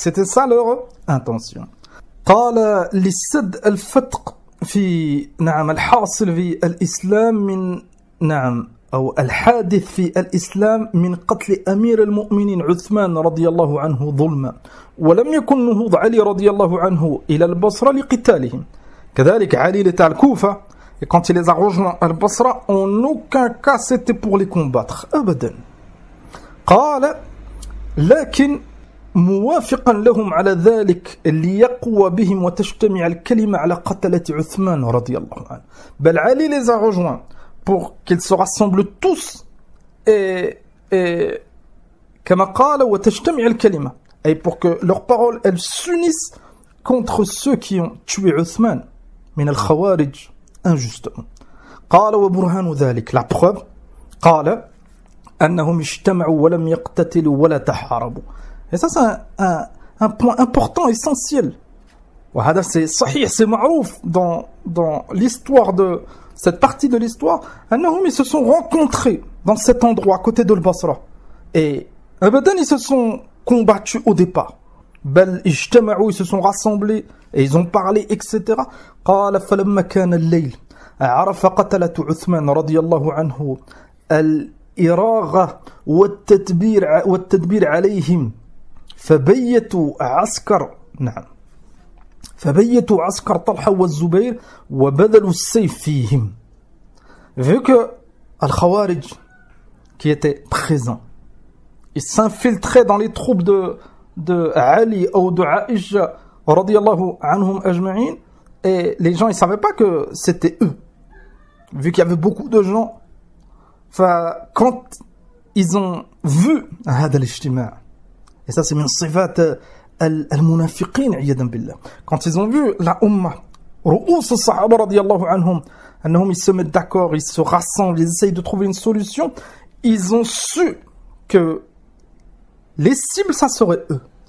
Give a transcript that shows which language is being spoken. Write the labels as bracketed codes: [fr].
[fr] C'était ça leur intention. [ar] قال لسد الفتق في نعم الحاصل في الإسلام من نعم أو الحادث في الإسلام من قتل أمير المؤمنين عثمان رضي الله عنه ظلما، ولم يكن نهوض علي رضي الله عنه إلى البصرة لقتالهم. [fr] كذلك علي était à Koufa et quand il les a rejoints à Basra, en aucun cas c'était pour les combattre. [ar] أبدا. قال لكن موافقا لهم على ذلك ليقوى بهم وتجتمع الكلمة على قتلة عثمان رضي الله عنه. [fr] بل علي les a rejoints pour qu'ils se rassemblent tous et [ar] كما قال وتجتمع الكلمة [fr] et pour que leurs paroles elles s'unissent contre ceux qui ont tué Uthman [ar] من الخوارج [fr] injustement. [ar] قال وبرهان ذلك [fr] la preuve [ar] قال أنهم اجتمعوا ولم يقتتلوا ولا تحاربوا. [fr] Et ça c'est un point important, essentiel. وهذا c'est صحيح, c'est معروف dans l'histoire de cette partie de l'histoire. أنهم ils se sont rencontrés dans cet endroit à côté de Basra et abadan ils se sont combattus au départ. [ar] بل اجتمعوا, [fr] ils se sont rassemblés et ils ont parlé etc. [ar] قال فلما كان الليل عرف قتلة عثمان رضي الله عنه الإراغة والتدبير عليهم فبيتوا عسكر طلحة والزبير وبذلوا السيف فيهم. [fr] Vu que Al-Khawarij qui était présent, ils s'infiltraient dans les troupes de Ali ou de Aïcha radiyallahu anhum ajma'in, et les gens ils savaient pas que c'était eux. Vu qu'il y avait beaucoup de gens, quand ils ont vu [ar] هذا الاجتماع, [fr] et ça c'est min sifat al-munafiqin iyadan billah, quand ils ont vu la ummah [ar] رؤوس الصحابة [fr] radiyallahu anhum أنهم ils se mettent d'accord, ils se rassemblent, ils essayent de trouver une solution, ils ont su que les cibles ça serait eux.